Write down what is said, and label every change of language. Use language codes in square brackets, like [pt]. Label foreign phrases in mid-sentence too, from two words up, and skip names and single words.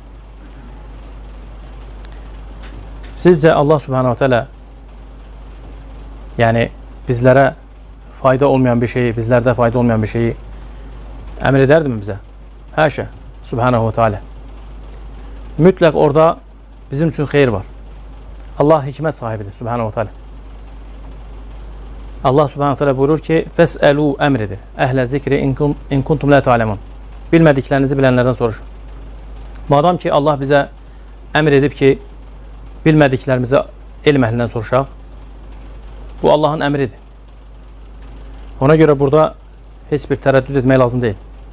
[az] Sizcə Allah [ar] سبحانه وتعالى [az] yəni bizlərə fayda olmayan bir şeyi, bizlərdə fayda olmayan bir şeyi əmr edərdimi bizə? Həşə, [ar] سبحانه وتعالى. [az] Mütləq orada bizim üçün xeyir var. Allah hikmət sahibidir, [ar] سبحانه وتعالى. [az] Allah [ar] سبحانه وتعالى [az] buyurur ki, Fəsəlu əmridir. [ar] أهل الذكر إن كنتم لا تعلمون. [az] Bilmədiklərinizi bilənlərdən soruşun. Madam ki, Allah bizə əmr edib ki, bilmədiklərimizi elm əhlindən soruşaq, bu Allahın əmridir. Ona görə burada heç bir tərəddüd etmək lazım deyil.